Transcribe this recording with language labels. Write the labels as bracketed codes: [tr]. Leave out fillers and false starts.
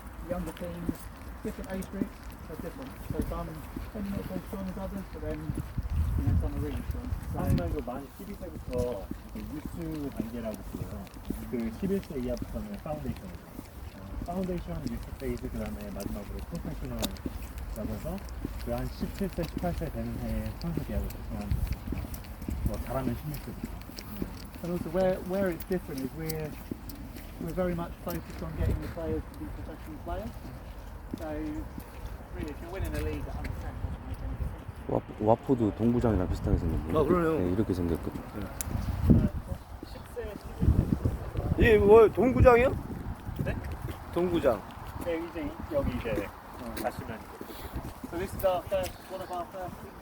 [en] Younger teams, different age groups, so different. So some not so strong as others, but then some are really strong. [ko] 한국은 만 12세부터 유스 단계라고 불러요. 그 11세 이하부터는 파운데이션이에요. 파운데이션, 유스 페이즈, 그 다음에 마지막으로 프로페셔널이라고 해서 그 한 17세, 18세 되는 해에 선수 계약을 달성한 뭐 잘하면 16세부터. [en] And also where it's different is we're very much focused on getting the players to be professional players. So really if you're winning a league at under 10 doesn't make any difference. [ko] 와포도 동부장이랑 비슷하게 생겼네. 그러네요. 네, 이렇게 생겼거든. 10세, 11세. 이게 뭐 동구장이요? 네? 동구장. 네, 이제 여기 이제 가시면 [en] So this is our first, one of our first